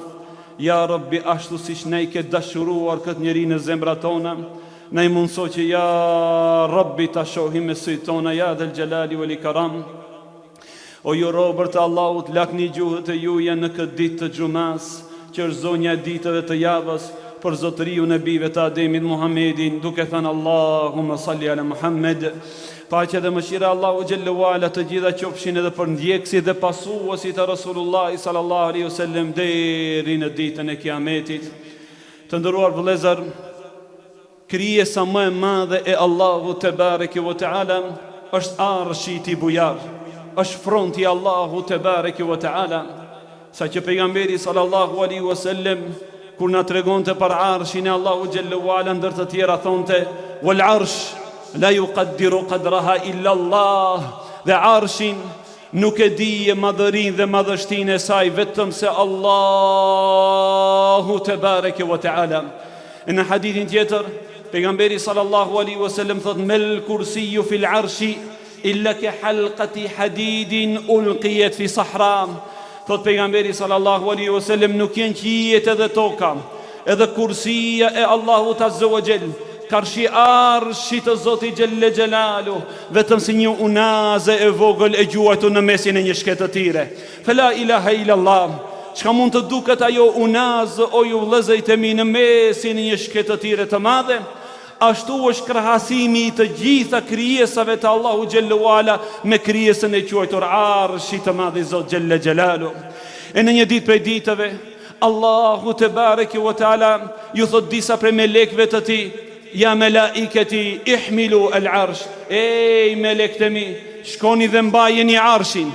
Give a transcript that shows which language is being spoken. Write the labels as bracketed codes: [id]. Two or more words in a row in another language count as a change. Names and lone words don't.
[ar] يا رب, [sq] ashtu siç ne i ke dashuruar këtë njeri në zemrat tona, na i mundëso që [ar] يا رب [sq] ta shohim me sytë tona, [ar] يا ذا الجلال والإكرام. [sq] O ju robër të Allahut, lakni gjuhët e juja në këtë ditë të xumas, që është zonja e ditëve të javës, për zotëriu nebive të Ademit Muhammedin, duke thënë [ar] اللهم صل على محمد. [sq] Paqja dhe mëshira Allahu [ar] جل وعلا [sq] të gjitha qofshin edhe për ndjekësit dhe pasuesit e Rasulullah [ar] صلى الله عليه وسلم [sq] deri në ditën e Kiametit. Të nderuar vëllezër, krijesa më e madhe e Allahu [ar] تبارك وتعالى [sq] është arshi i bujar, është fronti i Allahu [ar] تبارك وتعالى. [sq] Sa që pejgamberi [ar] صلى الله عليه وسلم [sq] kur na tregonte për arshin e Allahu [ar] جل وعلا [sq] ndër të tjera thonte [ar] والعرش لا يقدر قدرها إلا الله, [sq] dhe arshin nuk e di madhërinë dhe madhështinë e saj vetëm se Allahu [ar] تبارك وتعالى. [sq] Në hadithin tjetër pejgamberi [ar] صلى الله عليه وسلم thot ما الكرسي في العرش إلا كحلقة حديد ألقيت في صحراء. [sq] Thot pejgamberi [ar] صلى الله عليه وسلم [sq] nuk janë qijet edhe toka, edhe kursia e Allahut [ar] عز وجل, [sq] karshi arshi të Zotit [ar] جل جلاله, [sq] vetëm si një unaze e vogël e gjuajtur në mesin e një shketë të tire. [ar] فلا إله إلا الله. [sq] Çka mund të duket ajo unaz, o ju vëllezërit e mi, në mesin e një shketë të tire të madhe, ashtu është krahasimi i të gjitha krijesave të Allahu [ar] جل وعلا [sq] me krijesën e quajtur arshi të madh i Zot [ar] جل جلاله. [sq] E në një ditë prej ditëve, Allahu [ar] تبارك وتعالى [sq] ju thot disa prej melekëve të Tij, [ar] يا ملائكتي احملوا العرش, [sq] ej melekët e mi, shkoni dhe mbajeni arshin.